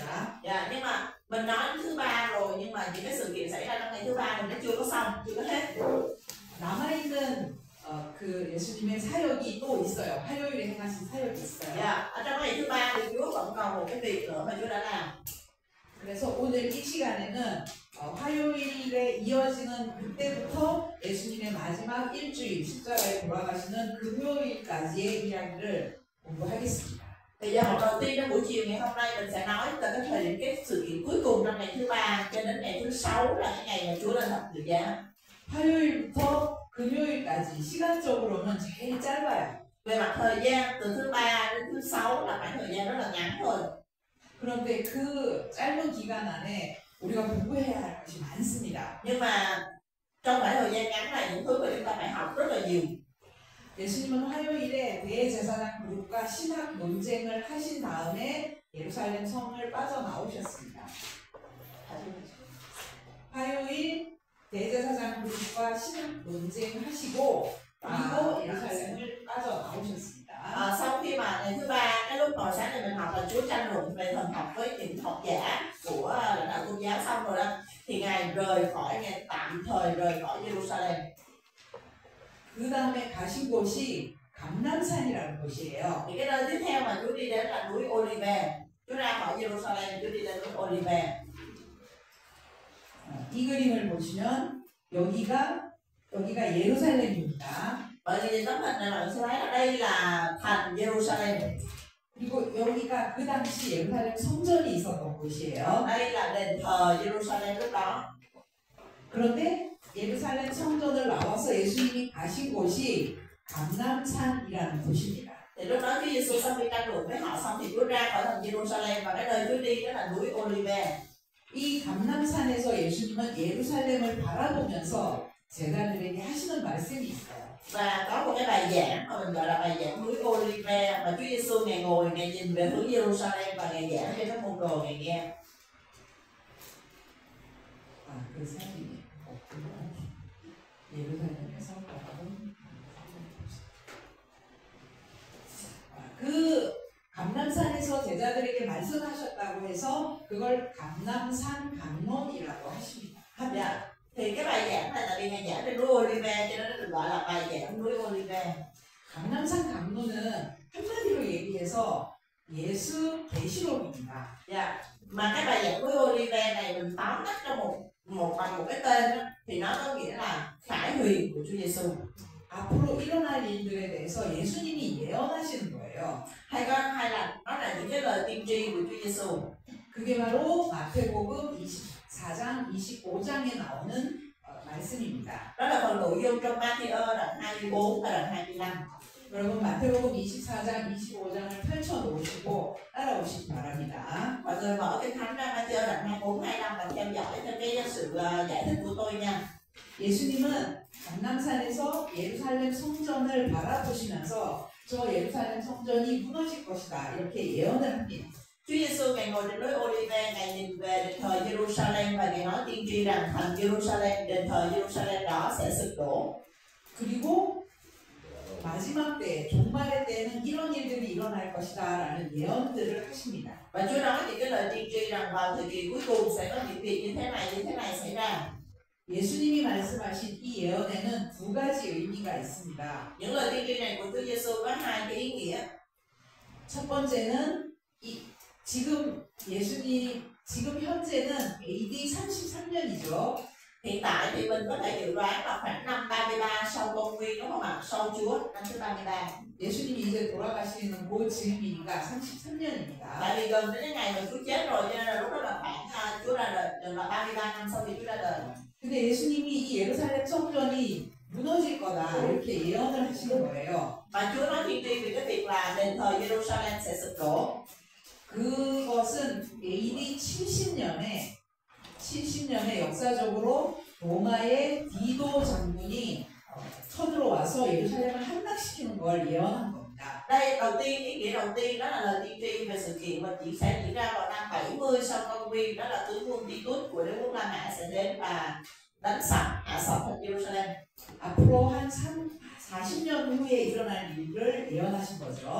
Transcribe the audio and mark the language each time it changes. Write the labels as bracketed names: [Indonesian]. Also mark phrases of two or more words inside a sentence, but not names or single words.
[Vietnamese] Dạ, nhưng mà mình nói thứ ba rồi, nhưng mà những cái sự kiện xảy ra trong ngày thứ ba mình nó chưa có xong, chưa có hết. [Korean] 남아있는 그 예수님의 사역이 또 있어요. 화요일에 행하신 사역이 있어요. [Vietnamese] Dạ, ở trong ngày thứ ba thì Chúa vẫn còn một cái việc nữa mà Chúa đã làm. [Korean] 그래서 오늘 이 시간에는 화요일에 이어지는 그때부터 예수님의 마지막 일주일 십자가에 돌아가시는 금요일까지의 이야기를 공부하겠습니다. [Vietnamese] Thì giờ học đầu tiên trong buổi chiều ngày hôm nay mình sẽ nói về cái thời điểm, cái sự kiện cuối cùng trong ngày thứ ba cho đến ngày thứ 6 là cái ngày mà Chúa lên thập tự giá. [Korean] 화요일부터 금요일까지 시간적으로는 제일 짧아요. [Vietnamese] Về mặt thời gian từ thứ ba đến thứ 6 là khoảng thời gian rất là ngắn thôi. [Korean] 그런데 그 짧은 기간 안에 우리가 공부해야 할 것이 많습니다. [Vietnamese] Nhưng mà trong khoảng thời gian ngắn này những thứ mà chúng ta phải học rất là nhiều. [Korean] 예수님은 화요일에 대제사장 그룹과 신학 논쟁을 하신 다음에 예루살렘 성을 빠져나오셨습니다. 화요일 대제사장 그룹과 신학 논쟁하시고 그리고 예루살렘을 빠져나오셨습니다. [Vietnamese] Sau khi mà ngày thứ ba, cái lúc hồi sáng này mình học là Chúa tranh luận về thần học với những học giả của lãnh đạo tôn giáo xong rồi đó, thì Ngài tạm thời rời khỏi Jerusalem. [Korean] 그 다음에 가신 곳이 감람산이라는 곳이에요. [Vietnamese] Thì cái nơi tiếp theo mà Chúa đi đến là núi Olive. Chúa ra khỏi Jerusalem, Chúa đi đến núi Olive. [Korean] 이 그림을 보시면 여기가 예루살렘입니다. [Vietnamese] Bởi vì tấm hình này bạn sẽ thấy ở đây là thành Jerusalem. [Korean] 그리고 여기가 그 당시 예루살렘 성전이 있었던 곳이에요. [Vietnamese] Đây là đền thờ Jerusalem lúc đó. [Korean] 그런데 예루살렘 성전을 나와서 예수님이 가신 곳이 감람산이라는 곳입니다. [Vietnamese] Thì lúc đó Chúa Giêsu sau khi tranh luận với họ xong thì Chúa ra khỏi thành Jerusalem, và cái nơi Chúa đi đó là núi Olive. [Korean] 이 감람산에서 예수님은 예루살렘을 바라보면서 제자들에게 하시는 말씀이 있어요. [Vietnamese] Và có một cái bài giảng mà mình gọi là bài giảng núi Olive mà Chúa Giêsu Ngài ngồi, Ngài nhìn về hướng Jerusalem và Ngài giảng cho các môn đồ Ngài nghe. [Korean] 그 사진이 없구나. 예루살렘에서 그 감람산에서 제자들에게 말씀하셨다고 해서 그걸 감람산 강론이라고 하십니다. [Vietnamese] Dạ. Thì cái bài giảng này là vì Ngài giảng trên núi Olive cho nên nó được gọi là bài giảng núi Olive. [Korean] 감람산 강론은 한마디로 얘기해서 예수 계시록입니다. [Vietnamese] Dạ. Mà cái bài giảng núi Olive này mình tóm tắt trong bằng một cái tên đó, thì nó có nghĩa là khải huyền của Chúa Giêsu. [Korean] 앞으로 일어날 일들에 대해서 예수님이 예언하시는 거예요. [Vietnamese] Hay là nó là những cái lời tiên tri của Chúa Giêsu. [Korean] 그게 바로 마태복음 24장, 25장에 나오는 말씀입니다. [Vietnamese] Đó là phần nội dung trong Matthew đoạn 24 và đoạn 25. [Korean] 여러분 마태복음 24장, 25장을 펼쳐놓으시고 따라오시기 바랍니다. [Vietnamese] Mọi người mở Kinh Thánh ra Matthew đoạn 24, 25 và theo dõi theo cái sự giải thích của tôi nha. [Korean] 예수님은 감람산에서 예루살렘 성전을 바라보시면서 저 예루살렘 성전이 무너질 것이다 이렇게 예언을 합니다. [Vietnamese] Chúa Giêsu Ngài ngồi trên núi Olive, Ngài nhìn về đền thờ Jerusalem và Ngài nói tiên tri rằng thành Jerusalem, đền thờ Jerusalem đó sẽ sụp đổ. [Korean] 그리고 마지막 때, 종말의 때에는 이런 일들이 일어날 것이다라는 예언들을 하십니다. [Vietnamese] Và Chúa nói những cái lời tiên tri rằng vào thời kỳ cuối cùng sẽ có những việc như thế này xảy ra. [Korean] 예수님이 말씀하신 이 예언에는 두 가지 의미가 있습니다. [Vietnamese] Những lời tiên tri này của Chúa Giêsu có hai cái ý nghĩa. [Korean] 첫 번째는 지금 현재는 AD 33년이죠. [Vietnamese] Hiện tại thì mình có thể dự đoán là khoảng năm 33 sau công nguyên, đúng không ạ? Sau Chúa, năm thứ 33. [Korean] 예수님이 이제 돌아가시는 그 즈음이니까 33년입니다. [Vietnamese] Tại vì gần đến cái ngày mà Chúa chết rồi, cho nên là lúc đó là khoảng Chúa ra đời là 33 năm sau khi Chúa ra đời. [Korean] 근데 예수님이 이 예루살렘 성전이 무너질 거다 이렇게 예언을 하시는 거예요. [Vietnamese] Và Chúa nói tiên tri về cái việc là đền thờ Jerusalem sẽ sụp đổ. [Korean] 그것은 AD 70년에 역사적으로 로마의 디도 장군이 쳐들어와서 예루살렘을 함락시키는 걸 예언한 겁니다. [Vietnamese] Đây đầu tiên, ý nghĩa đầu tiên đó là lời tiên tri về sự kiện mà sẽ diễn ra vào năm 70 sau công nguyên, đó là tướng quân Titus của đế quốc La Mã sẽ đến và đánh sập hạ sập thành Jerusalem. [Korean] 앞으로 한 40년 후에 일어날 일을 예언하신 거죠.